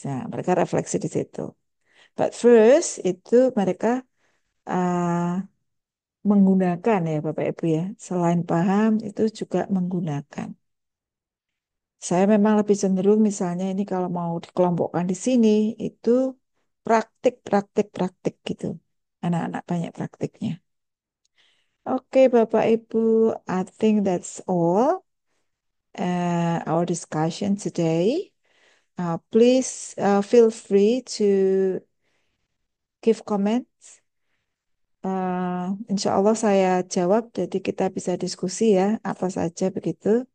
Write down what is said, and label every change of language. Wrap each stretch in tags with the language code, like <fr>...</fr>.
<id>Nah, mereka refleksi di situ.</id> <en>But first</en> <id>itu mereka uh, menggunakan ya Bapak Ibu ya. Selain paham itu juga menggunakan. Saya memang lebih cenderung misalnya ini kalau mau dikelompokkan di sini itu praktik, praktik, praktik gitu. Anak-anak banyak praktiknya.</id> <en>Oke Bapak Ibu, I think that's all our discussion today. Please feel free to give comments.</en> <id>Insya Allah saya jawab, jadi kita bisa diskusi ya, apa saja begitu.</id>